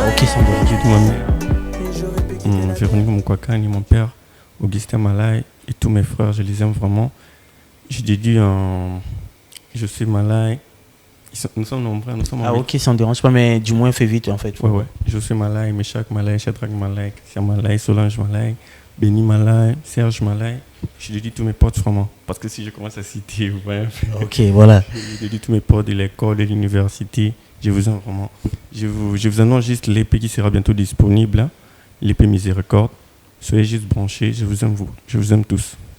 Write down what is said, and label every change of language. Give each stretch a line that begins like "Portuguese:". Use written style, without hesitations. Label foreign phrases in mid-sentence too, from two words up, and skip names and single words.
French: Ok, sans doute. J'ai dit ma mère, Véronique Moukwakani, mon père, Augustin Malay et tous mes frères, je les aime vraiment. J'ai dédié Je suis Malay. Nous sommes nombreux, nous sommes Ah, ok, ça ne dérange pas, mais du moins, fais vite en fait. Ouais. Je suis Malay, Meshak Malay, Shadrach Malay, Christian Malay, Solange Malay, Benny Malay, Serge Malay. Je dédie tous mes potes vraiment. Parce que si je commence à citer, ouais. Ok, voilà. Je dédie tous mes potes de l'école, de l'université. Je vous aime vraiment. Je vous annonce juste l'épée qui sera bientôt disponible. Hein. L'épée Miséricorde. Soyez juste branchés. Je vous aime vous. Je vous aime tous.